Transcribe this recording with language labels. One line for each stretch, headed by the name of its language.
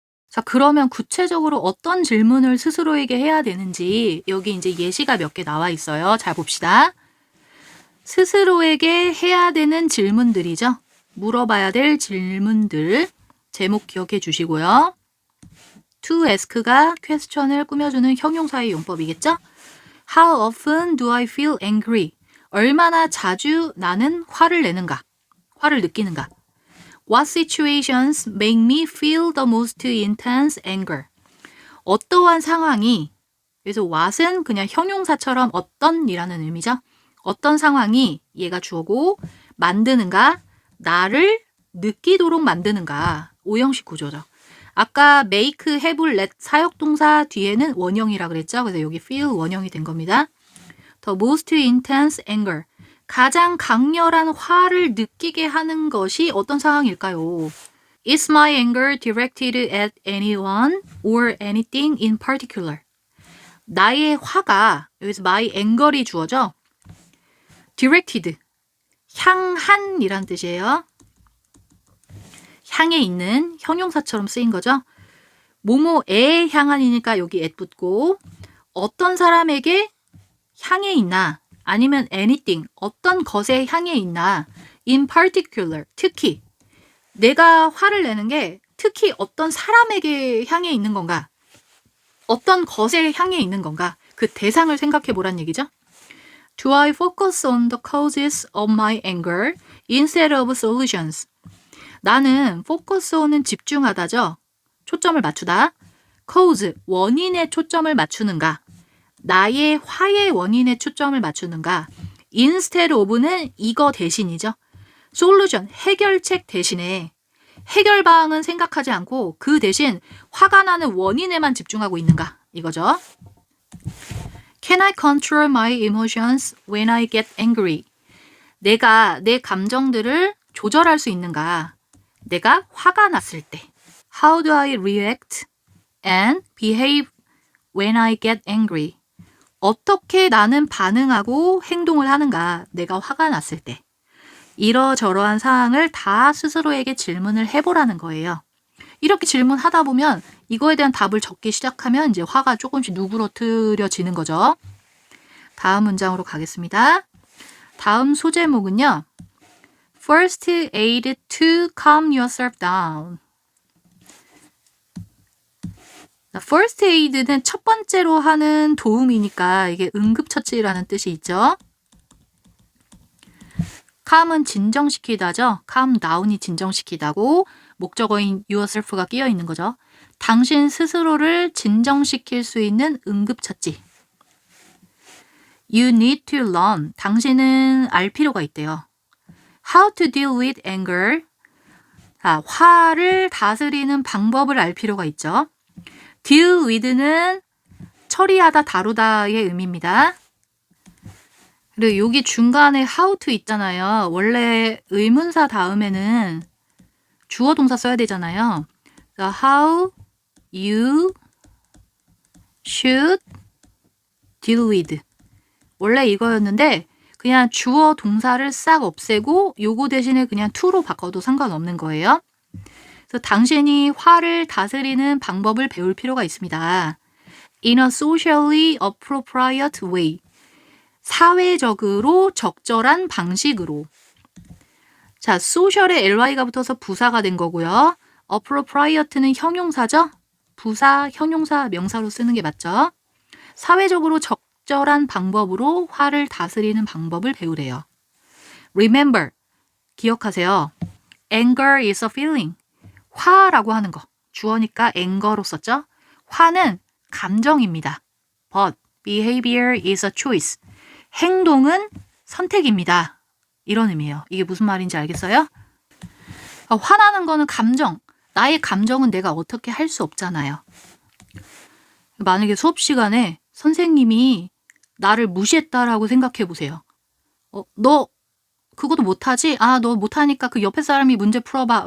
Korean: 자, 그러면 구체적으로 어떤 질문을 스스로에게 해야 되는지 여기 이제 예시가 몇 개 나와 있어요. 잘 봅시다. 스스로에게 해야 되는 질문들이죠. 물어봐야 될 질문들. 제목 기억해 주시고요. to ask가 question을 꾸며주는 형용사의 용법이겠죠?
English: How often do I feel angry?
Korean: 얼마나 자주 나는 화를 내는가? 화를 느끼는가?
English: What situations make me feel the most intense anger?
Korean: 어떠한 상황이, 그래서 what은 그냥 형용사처럼 어떤이라는 의미죠. 어떤 상황이 얘가 주어고 만드는가, 나를 느끼도록 만드는가, 오형식 구조죠. 아까 make, have, let 사역동사 뒤에는 원형이라 그랬죠. 그래서 여기 feel 원형이 된 겁니다.
English: The most intense anger.
Korean: 가장 강렬한 화를 느끼게 하는 것이 어떤 상황일까요?
English: Is my anger directed at anyone or anything in particular?
Korean: 나의 화가, 여기서 my anger 이 주어져. directed, 향한이란 뜻이에요. 향해 있는 형용사처럼 쓰인 거죠. 뭐뭐에 향한이니까 여기 at 붙고 어떤 사람에게 향해 있나 아니면 anything, 어떤 것에 향해 있나 in particular, 특히 내가 화를 내는 게 특히 어떤 사람에게 향해 있는 건가 어떤 것에 향해 있는 건가 그 대상을 생각해 보란 얘기죠.
English: Do I focus on the causes of my anger instead of solutions?
Korean: 나는 focus on은 집중하다죠. 초점을 맞추다. cause, 원인에 초점을 맞추는가? 나의 화의 원인에 초점을 맞추는가? instead of는 이거 대신이죠. solution, 해결책 대신에 해결 방안은 생각하지 않고 그 대신 화가 나는 원인에만 집중하고 있는가? 이거죠.
English: Can I control my emotions when I get angry?
Korean: 내가 내 감정들을 조절할 수 있는가? 내가 화가 났을 때.
English: How do I react and behave when I get angry?
Korean: 어떻게 나는 반응하고 행동을 하는가? 내가 화가 났을 때. 이러저러한 사항을 다 스스로에게 질문을 해보라는 거예요. 이렇게 질문하다 보면 이거에 대한 답을 적기 시작하면 이제 화가 조금씩 누그러뜨려지는 거죠. 다음 문장으로 가겠습니다. 다음 소제목은요.
English: First aid to calm yourself down.
Korean: First aid는 첫 번째로 하는 도움이니까 이게 응급처치라는 뜻이 있죠. calm은 진정시키다죠. calm down이 진정시키다고 목적어인 yourself가 끼어 있는 거죠. 당신 스스로를 진정시킬 수 있는 응급처치.
English: You need to learn.
Korean: 당신은 알 필요가 있대요.
English: How to deal with anger.
Korean: 자, 화를 다스리는 방법을 알 필요가 있죠. deal with는 처리하다, 다루다의 의미입니다. 그리고 여기 중간에 how to 있잖아요. 원래 의문사 다음에는 주어 동사 써야 되잖아요.
English: How you should deal with.
Korean: 원래 이거였는데 그냥 주어 동사를 싹 없애고 요거 대신에 그냥 to로 바꿔도 상관없는 거예요. 그래서 당신이 화를 다스리는 방법을 배울 필요가 있습니다.
English: In a socially appropriate way.
Korean: 사회적으로 적절한 방식으로. 자, social에 ly가 붙어서 부사가 된 거고요. appropriate는 형용사죠. 부사, 형용사, 명사로 쓰는 게 맞죠. 사회적으로 적절한 방법으로 화를 다스리는 방법을 배우래요. Remember, 기억하세요.
English: Anger is a feeling. 화라고 하는 거.
Korean: 주어니까 anger로 썼죠. 화는 감정입니다.
English: But behavior is a choice.
Korean: 행동은 선택입니다. 이런 의미예요. 이게 무슨 말인지 알겠어요? 화나는 거는 감정. 나의 감정은 내가 어떻게 할 수 없잖아요. 만약에 수업 시간에 선생님이 나를 무시했다라고 생각해 보세요. 너 그것도 못하지? 아, 너 못하니까 그 옆에 사람이 문제 풀어봐.